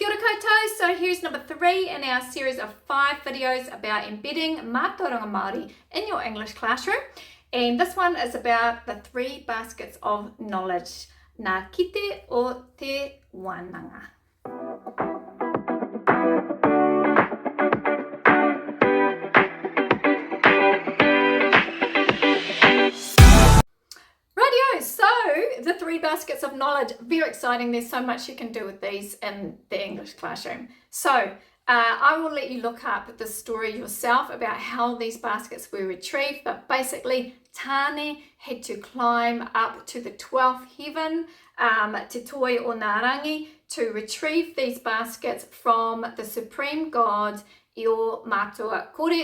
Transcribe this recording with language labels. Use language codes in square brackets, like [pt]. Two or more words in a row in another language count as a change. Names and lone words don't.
[mi] Koutou, [en] so here's number 3 in our series of 5 videos about embedding [mi] Mātauranga Māori [en] in your English classroom. And this one is about the 3 baskets of knowledge, [mi] ngā kete o te Wānanga. [en] So the 3 baskets of knowledge, very exciting. There's so much you can do with these in the English classroom. So I will let you look up the story yourself about how these baskets were retrieved, but basically Tāne had to climb up to the 12th heaven, Te Toi o Ngā Rangi, to retrieve these baskets from the supreme god Io Mātua Kore.